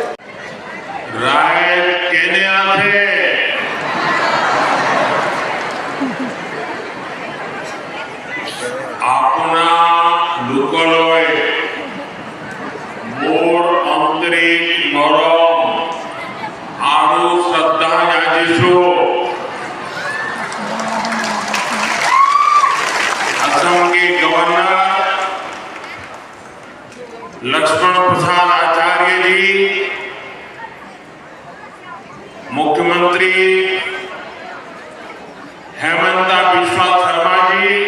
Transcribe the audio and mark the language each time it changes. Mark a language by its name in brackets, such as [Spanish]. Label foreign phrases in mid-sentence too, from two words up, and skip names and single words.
[Assamese] রায় কেনে আছে আপোনালোকলৈ মোৰ আন্তৰিক মৰম আৰু শ্ৰদ্ধা যাচিছো। [Hindi] असम के गवर्नर लक्ष्मण प्रसाद आचार्य जी, मुख्यमंत्री हेमंता बिस्वा शर्मा जी,